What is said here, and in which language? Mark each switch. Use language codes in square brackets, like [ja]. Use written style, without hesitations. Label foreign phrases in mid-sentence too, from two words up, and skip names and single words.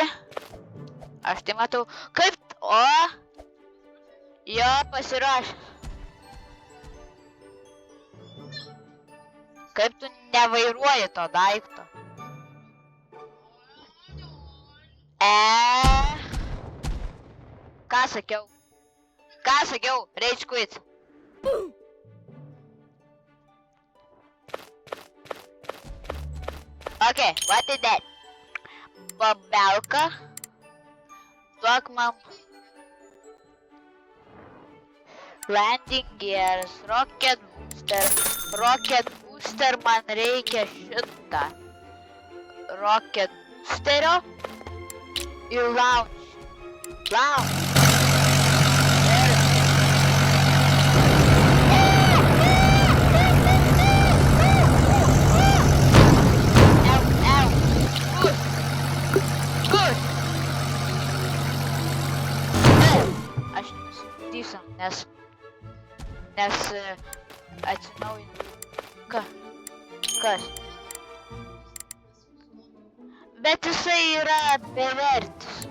[lt] Aš tai matau. Kaip... O! Jo, pasiruošęs. Kaip tu nevairuoji to daikto? Ką sakiau? [en] Rage quit. Okay, what is that? [lt] Babelka. Duok man. [en] Landing gears, rocket booster [lt] man reikia šitą. [en] Rocket boosterio. [lt] Ir launch. [en] Good. [lt] Aš nesudysiu, nes atsinaujinu. Kas? Bet jisai yra bevertis.